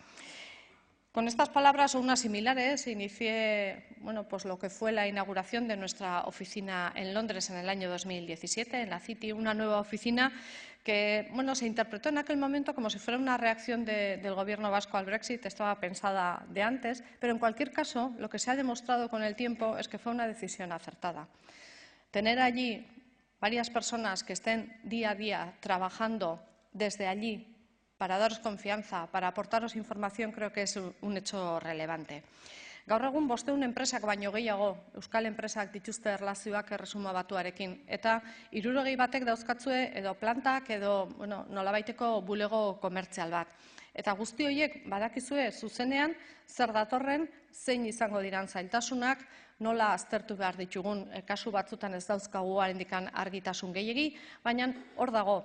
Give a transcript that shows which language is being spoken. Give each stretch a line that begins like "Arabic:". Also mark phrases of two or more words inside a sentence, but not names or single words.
Spanish: Con estas palabras o unas similares inicié lo que fue la inauguración de nuestra oficina en Londres en el año 2017, en la City, una nueva oficina que se interpretó en aquel momento como si fuera una reacción del Gobierno vasco al Brexit, estaba pensada de antes, pero en cualquier caso lo que se ha demostrado con el tiempo es que fue una decisión acertada. Tener allí varias personas que estén día a día trabajando desde allí para daros confianza, para aportaros información, creo que es un hecho relevante.
Basque: Gaur egun 500 enpresak baino gehiago, euskal enpresak dituzte erlazioak Erresuma Batuarekin. Eta 60 batek dauzkatzue edo plantak edo nolabaiteko bulego komertzial bat. Eta guzti horiek badakizue zuzenean zer datorren, zein izango diran zailtasunak, nola aztertu behar ditugun, kasu batzutan ez dauzkagu oraindik argitasun gehiegi, baina hor dago.